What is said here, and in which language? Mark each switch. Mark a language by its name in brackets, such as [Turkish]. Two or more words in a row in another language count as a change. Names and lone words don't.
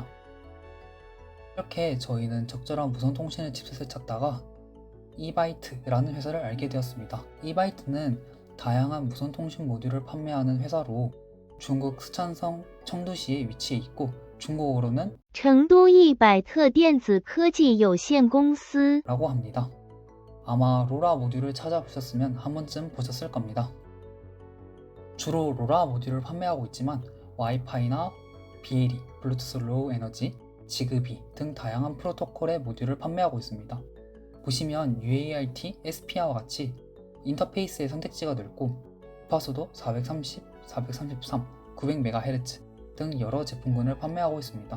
[Korean] 이렇게 저희는 적절한 무선 통신의 칩셋을 찾다가 이바이트라는 회사를 알게 되었습니다. 이바이트는 다양한 무선 통신 모듈을 판매하는 회사로 중국 스촨성 청두시에 위치해 있고 중국어로는 [Chinese] 成都一百特电子科技有限公司 [Korean] 라고 합니다. 아마 로라 모듈을 찾아보셨으면 한 번쯤 보셨을 겁니다. 주로 로라 모듈을 판매하고 있지만 와이파이나 BLE, 블루투스 로우 에너지, 지그비 등 다양한 프로토콜의 모듈을 판매하고 있습니다. 보시면 UART, SPI와 같이 인터페이스의 선택지가 넓고 주파수도 430, 433, 900MHz 등 여러 제품군을 판매하고 있습니다.